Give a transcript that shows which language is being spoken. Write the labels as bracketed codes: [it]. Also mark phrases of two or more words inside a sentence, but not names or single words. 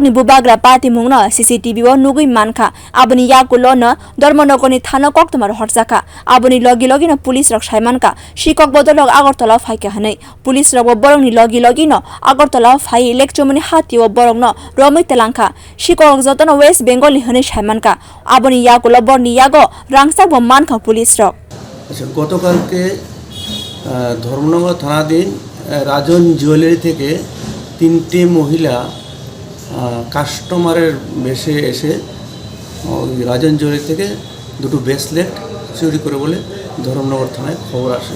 [trp] ni Bubagra Patimongno CCTV o Nugui Manka Aboni Yagulo no Dharmanagar ni Thana Koktomar Horsaka Aboni Logi no Police Rok Saimanka Shikok Bodolog Agartala Phaika Hanai Police Rok Borong ni Logi no Agartala Phai Lekchomani Hati o Borong no Romai Telangka Shikok Jotono West Bengal ni Hane Saimanka Aboni Yagulo Borni Yago Rangsak bo Manka Police Rok [bn] গতকালকে ধর্মনগর থানাধীন রাজন জুয়েলারি থেকে তিনটি মহিলা কাস্টমারের বেশে এসে রাজন জুয়েলারি থেকে দুটো ব্রেসলেট চুরি করে বলে ধর্মনগর থানায় খবর আসে।